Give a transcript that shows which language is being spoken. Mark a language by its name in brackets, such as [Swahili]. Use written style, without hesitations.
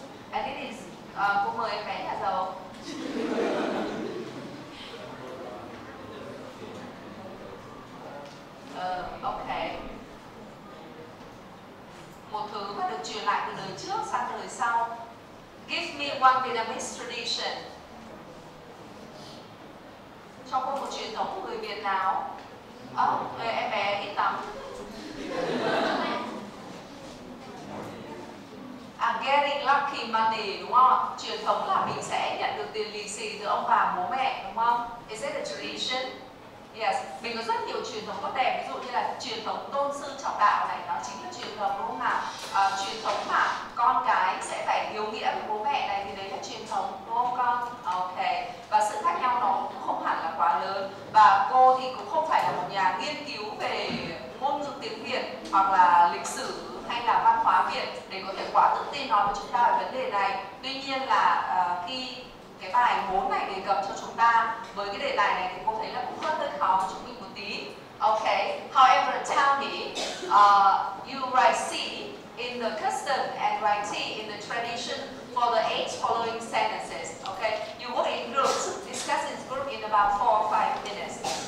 [English] And it is, [Vietnamese] cô mời em bé nhà giàu. [English] Ok. [Vietnamese] Một thứ mà được truyền lại từ đời trước sang đời sau. [English] Give me one Vietnamese tradition. [Vietnamese] Cho cô một truyền thống của người Việt nào? Em bé đi tắm. [English] Getting lucky money [Vietnamese] đúng không? Truyền thống là mình sẽ nhận được tiền lì xì từ ông bà bố mẹ đúng không? [English] Is it a tradition? Yes. [Vietnamese] Mình có rất nhiều truyền thống tốt đẹp, ví dụ như là truyền thống tôn sư trọng đạo này, nó chính là truyền thống đúng không nào? Truyền thống mà con cái sẽ phải hiếu nghĩa với bố mẹ này thì đấy là truyền thống đúng không con? Ok. Và sự khác nhau nó cũng không hẳn là quá lớn. Và cô thì cũng không phải là một nhà nghiên cứu về ngôn ngữ tiếng Việt hoặc là lịch sử hay là văn hóa Việt để có thể quá tự tin nói với chúng ta về vấn đề này. Tuy nhiên là khi cái bài 4 này đề cập cho chúng ta với cái đề tài này thì cô thấy là cũng hơi khó với chúng mình một tí. [English] Okay. However, tell me, you write C in the custom and write T in the tradition for the 8 following sentences. Okay. You work in groups. Discuss in group in about 4 or 5 minutes.